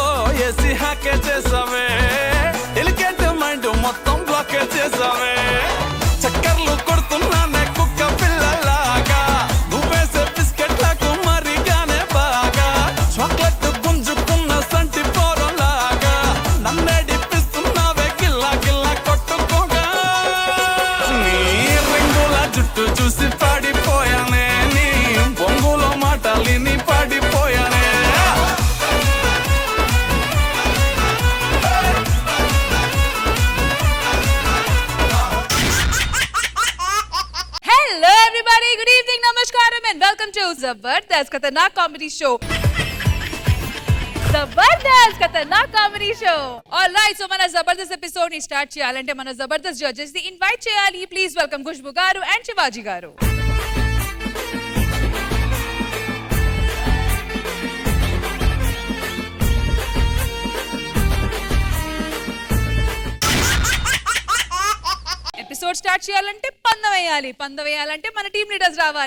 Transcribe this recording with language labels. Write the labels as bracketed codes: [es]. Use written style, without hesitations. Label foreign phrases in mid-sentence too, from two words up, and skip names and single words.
[te] ఏసి హ్యాకే చేసావే, [en] delicate mind [te] మొత్తం బ్లాకే చేసావే, చక్కర్లు కొడుతున్నానే కుక్క పిల్లలాగా, నువ్వేసే బిస్కెట్లకు మరిగానే బాగా, చాక్లెట్ గుంజుకున్న సంటి పోరలాగా, నన్నే డిప్పిస్తున్నావే గిల్లా గిల్లా కొట్టుకోగా, నీ రింగుల జుట్టు చూసి పాడిపోయానే, నీ బొంగులో మాటలిని పాడిపోయానే. [en] Hello everybody, good evening, namaskaram and welcome to Zabardast Khatanak Comedy Show. Zabardast Khatanak Comedy Show. Alright, so [te] మన Zabardast ఎపిసోడ్ ని స్టార్ట్ చేయాలంటే మన Zabardast జడ్జెస్ ని ఇన్వైట్ చేయాలి. [en] Please welcome Khushbu garu and Shivaji garu. [te] ఎపిసోడ్ స్టార్ట్ చేయాలంటే పందం వేయాలంటే మన [en] team leaders [te] రావాలి.